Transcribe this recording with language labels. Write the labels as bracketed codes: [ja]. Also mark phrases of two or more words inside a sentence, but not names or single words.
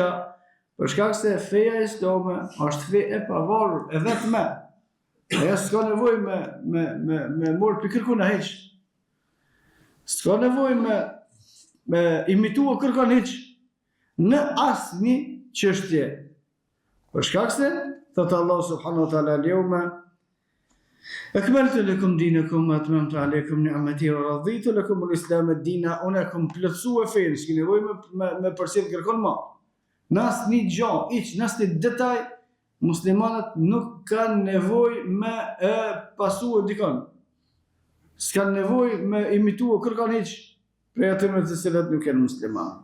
[sq] Për shkak se feja islame është fe e pavarur, e vetme. Ajo s'ka nevojë me morë për kërkun e heq. S'ka nevojë me imitua kërkun e heq në asnjë çështje. Për shkak se thot Allah [ar] سبحانه وتعالى اليوم أكملت لكم دينكم وأتممت عليكم نعمتي ورضيت لكم الإسلام دينا, [sq] unë kam plotësuar fenë, s'ke nevojë me përsëri kërkon më. Në asnjë gjë, në asnjë detaj, muslimanët nuk kanë nevojë me pasuar dikon. S'kan nevojë me imituar kërkon hiç prej atyre të cilët nuk janë muslimanë.